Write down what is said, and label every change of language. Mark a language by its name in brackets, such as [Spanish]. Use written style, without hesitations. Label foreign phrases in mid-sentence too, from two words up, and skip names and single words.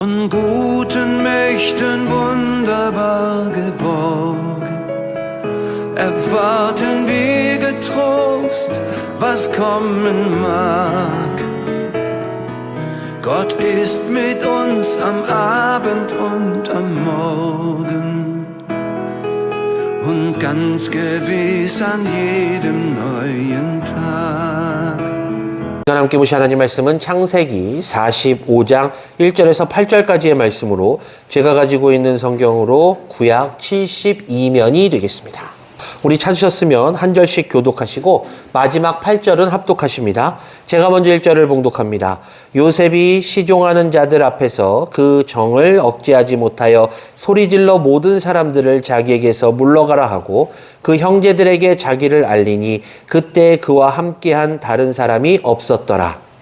[German] Von guten Mächten wunderbar geborgen, erwarten wir getrost, was kommen mag. Gott ist mit uns am Abend und am Morgen und ganz gewiss an jedem neuen Tag. [Korean] 함께 보실 하나님 말씀은 창세기 45장 1절에서 8절까지의 말씀으로 제가 가지고 있는 성경으로 구약 72면이 되겠습니다. 우리 찾으셨으면 한 절씩 교독하시고 마지막 8절은 합독하십니다. 제가 먼저 1절을 봉독합니다. 요셉이 시종하는 자들 앞에서 그 정을 억제하지 못하여 소리질러 모든 사람들을 자기에게서 물러가라 하고 그 형제들에게 자기를 알리니 그때 그와 함께한 다른 사람이 없었더라.